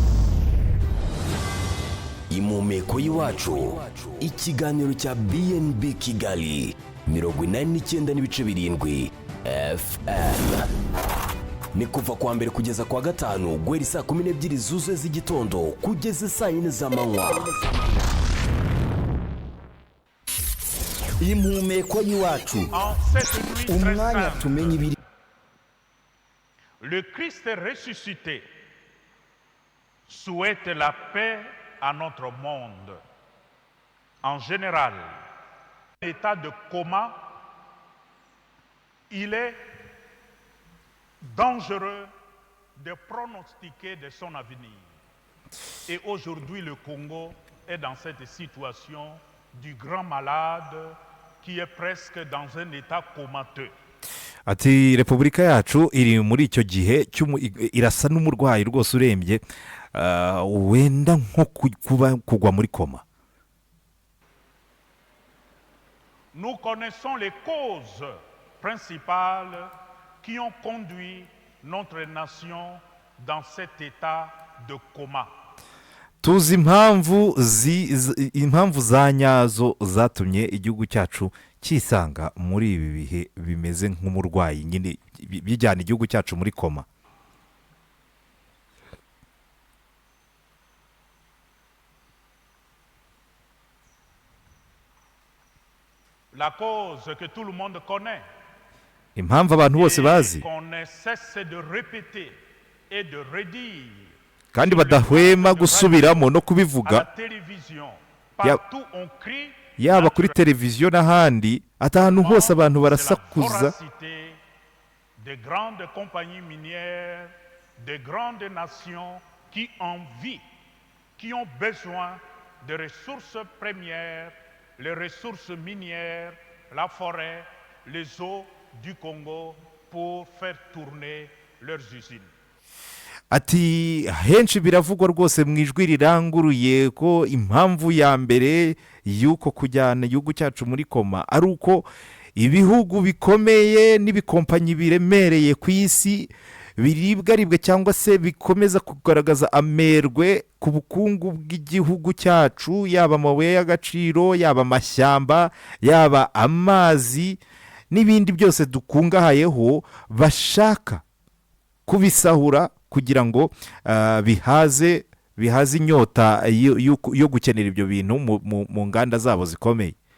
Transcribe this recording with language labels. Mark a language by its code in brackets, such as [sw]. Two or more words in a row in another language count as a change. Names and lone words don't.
[rw] Impumeko y'iwacu ikiganiro cya BNB Kigali 89.7 FM ni kuva kwa mbere kugeza kwa gatanu guhera saa 12 zuzuye z'igitondo kugeza saa 4 z'amanywa. Impumeko y'iwacu umwanya tumenye ibiri. [fr] Le Christ ressuscité souhaite la paix à notre monde en général état de coma, il est dangereux de pronostiquer de son avenir. Et aujourd'hui, le Congo est dans cette situation du grand malade qui est presque dans un état comateux. [rw] ati repubulika yacu iri muri icyo gihe irasa n'umurwayi rwose urembye wenda nko kugwa muri koma. [fr] Nous connaissons les causes principales qui ont conduit notre nation dans cet état de coma. [rw] tuzi impamvu za nyazo zatumye igihugu cyacu cyisanga muri ibi bihe bimeze nk'umurwayi nyine bijyana igihugu cyacu muri koma. [fr] La cause que tout le monde connaît. [rw] Impamvu abantu bose bazi [fr] qu'on ne cesse de répéter et de redire. [rw] kandi badahwema gusubiramo no kubivuga yaba kuri televiziyo n'ahandi, ati ahantu hose abantu barasakuza [fr] de grandes compagnies minières, de grandes nations qui envient, qui ont besoin de ressources premières, les ressources minières, la forêt, les eaux du Congo pour faire tourner leurs usines. [rw] ati henshi biravugwa rwose mu ijwi riranguruye ko impamvu ya mbere y'uko kujyana igihugu cyacu muri koma ari uko ibihugu bikomeye n'ibikompanyi biremereye ku isi biribwaribwe cyangwa se bikomeza kugaragaza amerwe ku bukungu bw'igihugu cyacu, yaba amabuye y'agaciro, yaba amashyamba, yaba amazi n'ibindi byose dukungahayeho, bashaka kubisahura kugira ngo bihaze inyota yo gukenera ibyo bintu mu nganda zabo zikomeye.